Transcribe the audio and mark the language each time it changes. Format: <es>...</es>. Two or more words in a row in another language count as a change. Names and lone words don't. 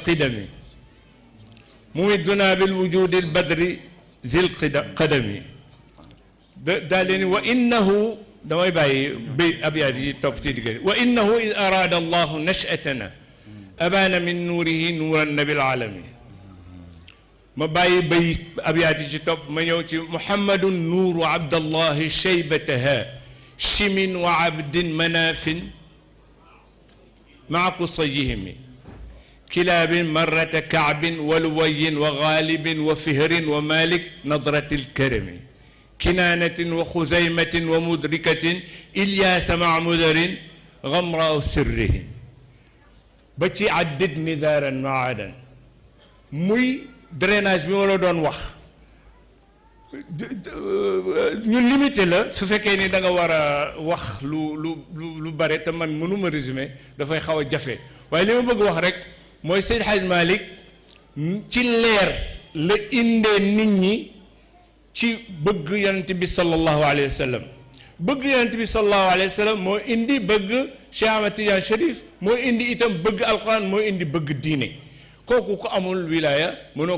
<ar>قدمي ممدنا بالوجود البدر ذي القدم</ar> <wo>daal leen</wo> <ar>وإنه</ar> <wo>damay bàyyi bay abyaat yi topp ci diggante</wo> <ar>وإنه إذ أراد الله نشأتنا أبانا من نوره نورا نبي العالم</ar> <wo>ma bàyyi bay abyaat yi ci topp ma ñëw ci</wo> <ar>محمد نور عبد الله شيبة هاشم وعبد مناف مع قصيهم كلاب مرة كعب ولؤي وغالب وفهر ومالك النضر الكرام كنانة وخزيمة ومدركة إلياس مع مضر غمر سرهم</ar> <wo>ba ci addid midaaran maadan muy drainage bi ma la doon wax ñu limité la su fekkee ni da nga war a wax lu bare te man mënuma résumé dafay xaw a jafe waaye li ma bëgg wax rek mooy Seydi Hadj Malick ci leer la indee nit ñi ci bëgg yonent bi</wo> <ar>صلى الله عليه وسلم</ar> <wo>bëgg yonent bi</wo> <ar>صلى الله عليه وسلم</ar> <wo>moo indi bëgg Cheikh Ahmed Tidiane Chérif moo indi itam bëgg alquran moo indi bëgg diine kooku ku amul wilaya mënoo</wo>